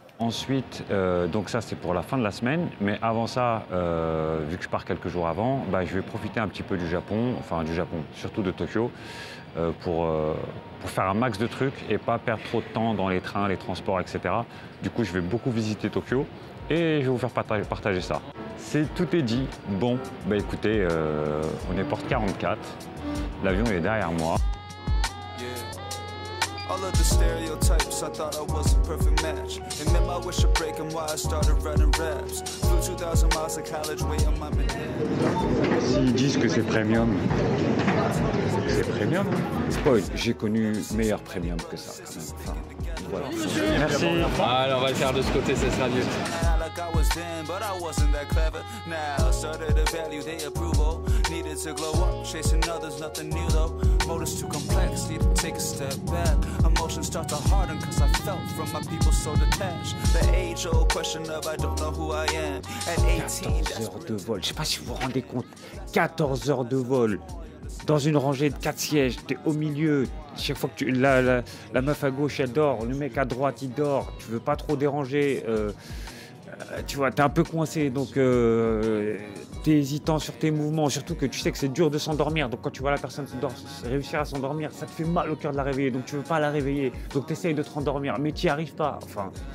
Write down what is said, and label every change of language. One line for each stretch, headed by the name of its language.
French: Ensuite, donc ça c'est pour la fin de la semaine, mais avant ça, vu que je pars quelques jours avant, je vais profiter un petit peu du Japon, surtout de Tokyo, pour faire un max de trucs et pas perdre trop de temps dans les trains, les transports, etc. Du coup, je vais beaucoup visiter Tokyo et je vais vous faire partager ça. Tout est dit. Bon, écoutez, on est porte 44, l'avion est derrière moi.
English: All of the stereotypes, I thought I was a perfect match. And then my wish of breaking why I started writing raps. Flew 2000 miles to college, way on my man.
French: S'ils disent que c'est premium, c'est premium. Spoil, j'ai connu meilleur premium que ça quand même. Enfin, voilà. Merci. Alors on va le faire de ce côté, ça sera mieux.
English: I was then, but I wasn't that clever. Now started to value their approval. Needed to glow up, chasing others, nothing new though. Motives too complex, need to take a step back. Emotions start to harden, cause I felt from my people so detached. The age-old question of I don't know who I am. At 18,
French: 14 heures de vol, je sais pas si vous vous rendez compte. 14 heures de vol. Dans une rangée de 4 sièges, t'es au milieu. Chaque fois que la meuf à gauche elle dort, le mec à droite il dort. Tu veux pas trop déranger. Tu vois, t'es un peu coincé, donc t'es hésitant sur tes mouvements, surtout que tu sais que c'est dur de s'endormir, donc quand tu vois la personne réussir à s'endormir, ça te fait mal au cœur de la réveiller, donc tu veux pas la réveiller, donc t'essayes de te rendormir, mais t'y arrives pas, enfin...